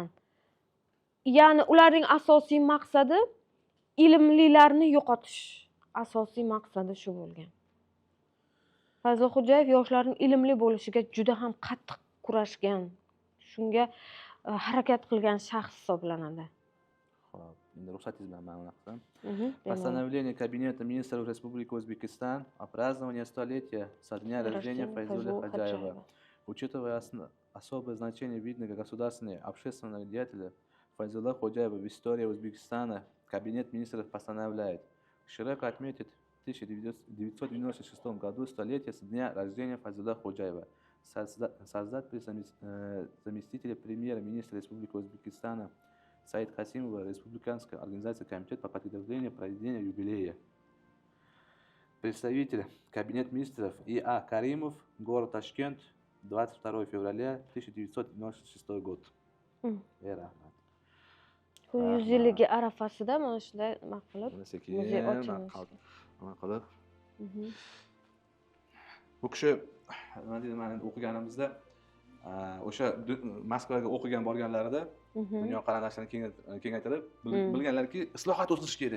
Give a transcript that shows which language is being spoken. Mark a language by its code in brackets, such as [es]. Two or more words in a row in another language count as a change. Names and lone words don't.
[uz] Ya'ni ularning asosiy maqsadi ilmlilarni yo'qotish. Asosiy maqsadi shu bo'lgan. Fayzullo Xo'jayev yoshlarning ilmli bo'lishiga juda ham qattiq kurashgan, shunga harakat qilgan shaxs hisoblanadi. endi ruxsatingiz bilan man unaqa qilsam. Bemalol. [ru] Постановление Кабинета министров Республики Узбекистан о праздновании 100-летия со дня рождения Файзуля Ходжаева. Учитывая особое значение видного государственного и общественного деятеля Файзула Ходжаева в истории Узбекистана, Кабинет министров постановляет широко отметить в 1996 году 100-летие со дня рождения Файзула Ходжаева, создать при заместителя премьер-министра Республики Узбекистана Саид Хасимова Республиканская организация Комитет по подготовлению проведения юбилея. Представитель Кабинет министров И.А. Каримов, город Ташкент, 22 февраля 1996 год. [uz] Rahmat. 100 yilligi arafasida mana shunday nima qilib Mana sekin muzey ochilishi. nima qilib. Bu kishi nima deydi, men o'qiganimizda o'sha Moskvaga o'qigan borganlarida dunyo qarandoshlarini kengaytirib bilganlarki, islohot o'tish kerak.